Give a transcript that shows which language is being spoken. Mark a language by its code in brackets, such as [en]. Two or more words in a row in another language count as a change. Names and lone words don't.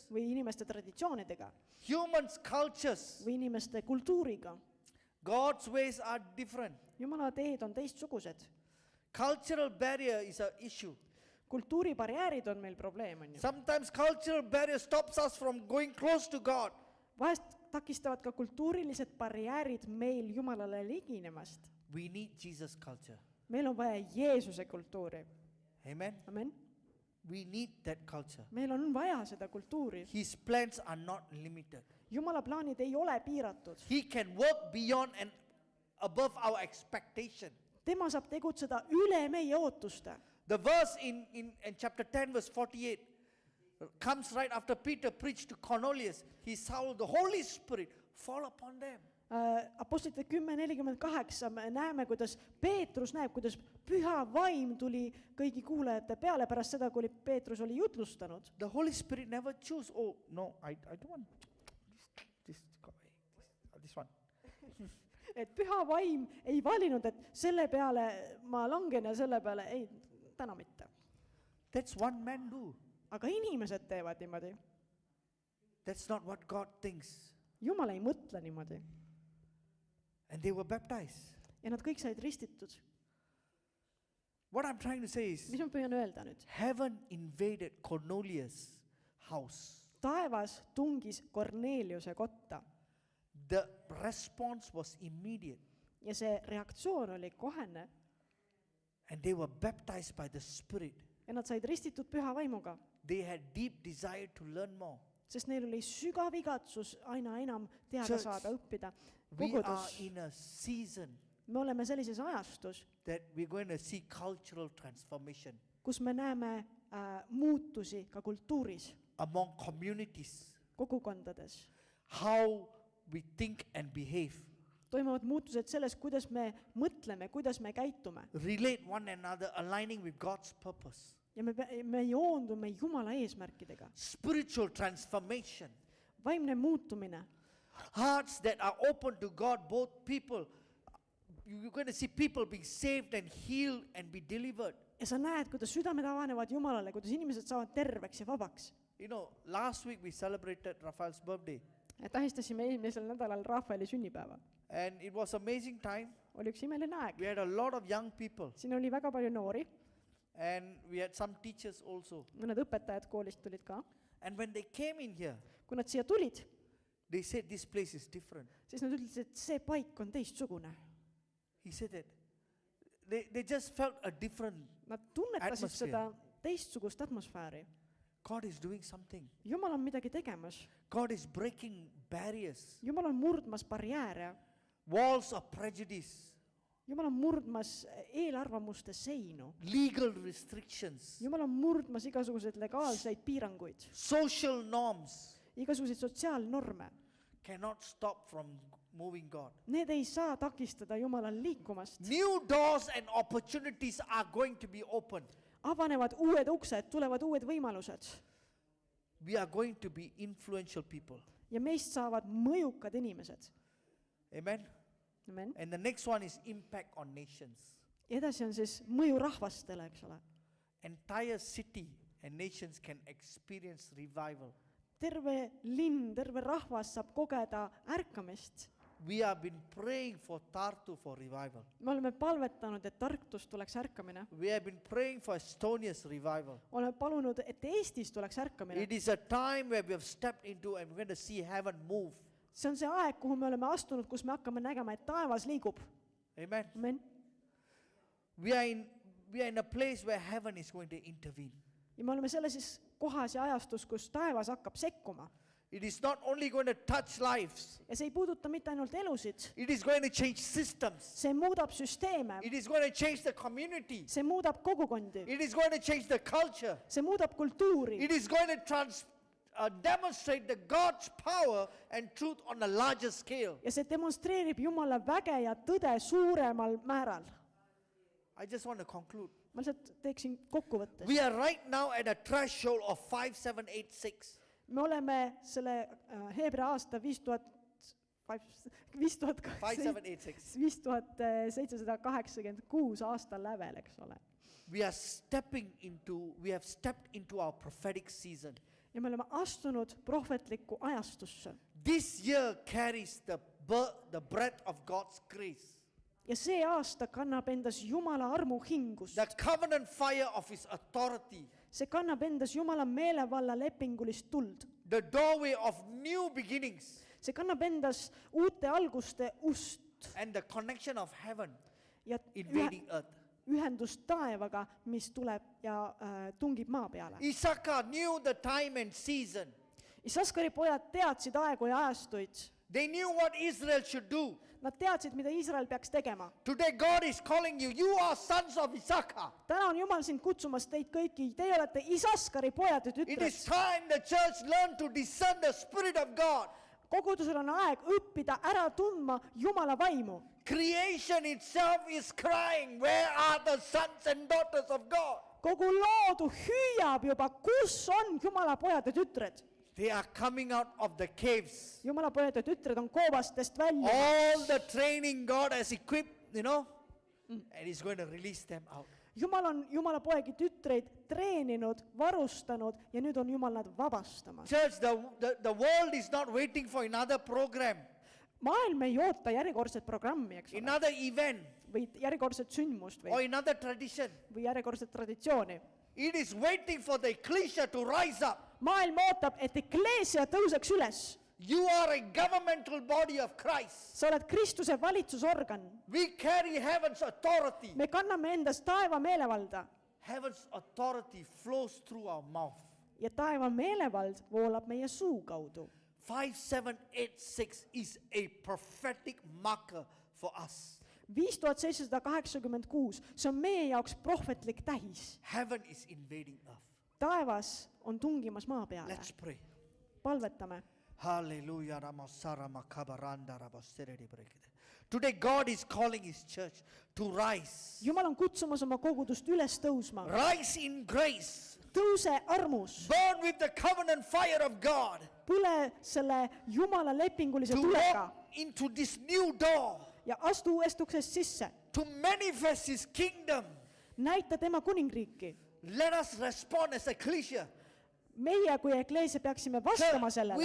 [et] või inimeste traditsioonidega [en] humans' cultures. [et] või inimeste kultuuriga. [en] God's ways are different. [et] Jumala teed on teistsugused. [en] Cultural barrier is an issue. [et] Kultuuribarjäärid on meil probleem, on ju. [en] Sometimes cultural barrier stops us from going close to God. [et] Vahest takistavad ka kultuurilised barjäärid meil Jumalale liginemast. [en] We need Jesus culture. [et] Meil on vaja Jeesuse kultuuri. [en] Amen. [et] Amen. [en] We need that culture. [et] Meil on vaja seda kultuuri. [en] His plans are not limited. [et] Jumala plaanid ei ole piiratud. [en] He can work beyond and above our expectation. [et] Tema saab tegutseda üle meie ootuste. [en] The verse in chapter 10 verse 48 comes right after Peter preached to Cornelius. He saw the Holy Spirit fall upon them. [et] Apostlite 10:48 me näeme, kuidas Peetrus näeb, kuidas püha vaim tuli kõigi kuulajate peale pärast seda, kui Peetrus oli jutlustanud. [en] The Holy Spirit never choose, oh no, I don't want this one. [et] Et püha vaim ei valinud, et selle peale ma langen ja selle peale ei, täna mitte. [en] That's one man do. [et] Aga inimesed teevad niimoodi. [en] That's not what God thinks. [et] Jumal ei mõtle niimoodi. [en] And they were baptized. [et] Ja nad kõik said ristitud. [en] What I'm trying to say is, [et] Mis ma püüan öelda nüüd? [en] heaven invaded Cornelius' house. [et] Taevas tungis Korneliuse kotta [en] The response was immediate. [et] ja see reaktsioon oli kohene [en] And they were baptized by the Spirit. [et] ja nad said ristitud püha vaimuga, [en] They had deep desire to learn more. [et] sest neil oli sügav igatsus aina enam teada [en] Church, [et] saada, õppida. [en] We are [et] Kogudus, [en] in a season [et] me oleme sellises ajastus, [en] that we're going to see cultural transformation [et] kus me näeme muutusi ka kultuuris, [en] among communities. [et] kogukondades. [en] How we think and behave, [et] toimuvad muutused selles, kuidas me mõtleme, kuidas me käitume. [en] relate one another, aligning with God's purpose. [et] Ja me joondume Jumala eesmärkidega. [en] Spiritual transformation. [et] Vaimne muutumine. [en] Hearts that are open to God, both people. You're going to see people being saved and healed and be delivered. [et] Ja sa näed, kuidas südamed avanevad Jumalale, kuidas inimesed saavad terveks ja vabaks. [en] You know, last week we celebrated Raphael's birthday. [et] Tähistasime eelmisel nädalal Rafaeli sünnipäeva. [en] And it was amazing time. [et] Oli üks imeline aeg. [en] We had a lot of young people. [et] Siin oli väga palju noori. [en] And we had some teachers also. [et] Mõned õpetajad koolist tulid ka. [en] And when they came in here, [et] Kui nad siia tulid, [en] they said this place is different. [et] siis nad ütlesid, et see paik on teistsugune. [en] He said that. They just felt a different. [et] Nad tunnetasid [en] Atmosphere. [et] seda teistsugust atmosfääri. [en] God is doing something. [et] Jumal on midagi tegemas. [en] God is breaking barriers, [et] Jumal on murdmas barjääre. [en] walls of prejudice, [et] Jumal on murdmas eelarvamuste seinu. [en] legal restrictions, [et] Jumal on murdmas igasuguseid legaalseid piiranguid. [en] social norms [et] Igasuguseid sotsiaalnorme. [en] cannot stop from moving God. [et] Need ei saa takistada Jumalal liikumast. [en] New doors and opportunities are going to be opened. [et] Avanevad uued uksed, tulevad uued võimalused. [en] We are going to be influential people. [et] Ja meist saavad mõjukad inimesed. [en] Amen. [et] Amen. [en] And the next one is impact on nations. [et] Edasi on siis mõju rahvastele, eks ole. [en] Entire city and nations can experience revival. [et] Terve linn, terve rahvas saab kogeda ärkamist. [en] We have been praying for Tartu for revival. [et] Me oleme palvetanud, et Tartus tuleks ärkamine. [en] We have been praying for Estonia's revival. [et] Oleme palunud, et Eestis tuleks ärkamine. [en] It is a time where we have stepped into and we're going to see heaven move. [et] See on see aeg, kuhu me oleme astunud, kus me hakkame nägema, et taevas liigub. [en] Amen. [et] Amen. [en] We are in a place where heaven is going to intervene. [et] Ja me oleme selle siis kohas ja ajastus, kus taevas hakkab sekkuma. [en] It is not only going to touch lives. [et] Ja see ei puuduta mitte ainult elusid. [en] It is going to change systems. [et] See muudab süsteeme. [en] It is going to change the community. [et] See muudab kogukondi. [en] It is going to change the culture. [et] See muudab kultuuri. [en] It is going to demonstrate the God's power and truth on a larger scale. [et] Ja see demonstreerib Jumala väge ja tõde suuremal määral. [en] I just want to conclude. [et] Ma lihtsalt teeksin kokkuvõttes. [en] We are right now at a threshold of 5786. [et] Me oleme selle Heebrea aasta 5786 aasta lävel, eks ole. [en] We have stepped into our prophetic season. [et] Ja me oleme astunud prohvetlikku ajastusse. [en] This year carries the breath of God's grace. [et] Ja see aasta kannab endas Jumala armu hingust. [en] The covenant fire of His authority. [et] See kannab endas Jumala meelevalla lepingulist tuld. [en] The doorway of new beginnings. [et] See kannab endas uute alguste ust. [en] And the connection of heaven [et] Ja [en] invading earth. [et] ühendust taevaga, mis tuleb ja tungib maa peale. [en] Issachar knew the time and season. [et] Isaskari pojad teadsid aegu ja ajastuid. [en] They knew what Israel should do. [et] Nad teadsid, mida Iisrael peaks tegema. [en] Today God is calling you. You are sons of Issachar. [et] Täna on Jumal sind kutsumas teid kõiki. Teie olete Isaskari pojad ja [en] It is [et] tütred. [en] time the church learn to discern the Spirit of God. [et] Kogudusel on aeg õppida ära tundma Jumala vaimu. [en] Creation itself is crying, where are the sons and daughters of God? [et] Kogu loodu hüüab juba, kus on Jumala pojad ja tütred. [en] They are coming out of the caves. [et] Jumala pojad ja tütred on koobastest välja. [en] All the training God has equipped, and He's going to release them out. [et] Jumal on Jumala poegi tütreid treeninud, varustanud ja nüüd on Jumal nad vabastamas. [en] Church, the world is not waiting for another program, [et] Maailm ei oota järjekordset programmi, eks ole, [en] another event, [et] või järjekordset sündmust [en] or [et] või [en] another tradition. [et] järjekordset traditsiooni. [en] It is waiting for the ecclesia to rise up. [et] Maailm ootab, et ekleesia tõuseks üles. [en] You are a governmental body of Christ. [et] Sa oled Kristuse valitsusorgan. [en] We carry heaven's authority. [et] Me kanname endas taeva meelevalda [en] Heaven's authority flows through our mouth. [et] ja taeva meelevald voolab meie suu kaudu. [en] 5786 is a prophetic marker for us. [et] 5786, see on meie jaoks prohvetlik tähis. [en] Heaven is invading earth. [et] Taevas on tungimas maa peale. [en] Let's pray. [et] Palvetame. [en] Hallelujah. Ramasara makabaranda rabaseredi brekede. Today God is calling his church to rise. [et] Jumal on kutsumas oma kogudust üles tõusma. [en] Rise in grace. [et] Tõuse armus. [en] Burn with the covenant fire of God. [et] Põle selle Jumala lepingulise [en] To [et] tulega [en] walk into this new door. [et] ja astu uuest uksest sisse. [en] To manifest his kingdom. [et] Näita tema kuningriiki. [en] Let us respond as a ecclesia. [et] Meie kui ekleesia peaksime vastama sellele.